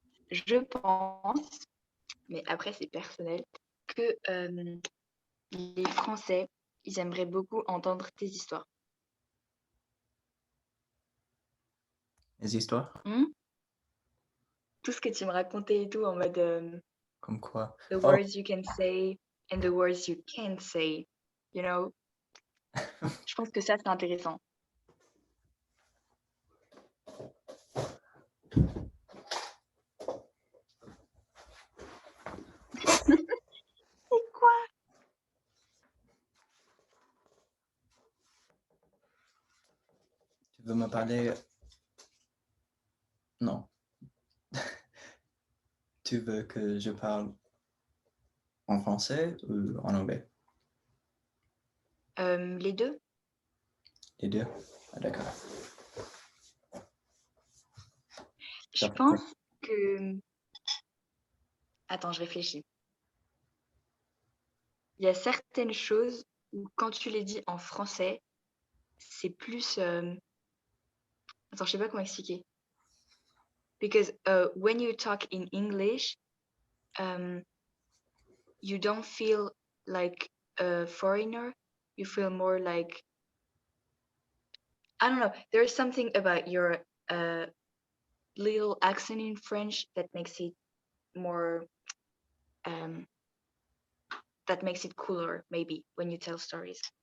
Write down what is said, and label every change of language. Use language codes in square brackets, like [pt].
[fr] Je pense, mais après c'est personnel, que les Français, ils aimeraient beaucoup entendre tes histoires. Les histoires? Tout ce que tu me racontais et tout, en mode Comme quoi? [en] the Oh. words you can say and the words you can't say, you know. [fr] Je pense que ça, c'est intéressant. C'est quoi? Tu veux me parler? Non. Tu veux que je parle en français ou en anglais? Les deux? Les deux? Ah, d'accord. Je pense que... Attends, je réfléchis. Il y a certaines choses où quand tu les dis en français, c'est plus... Attends, je sais pas comment expliquer. [en] Because when you talk in English, you don't feel like a foreigner. You feel more like, I don't know. There's something about your little accent in French that makes it more, that makes it cooler, maybe, when you tell stories.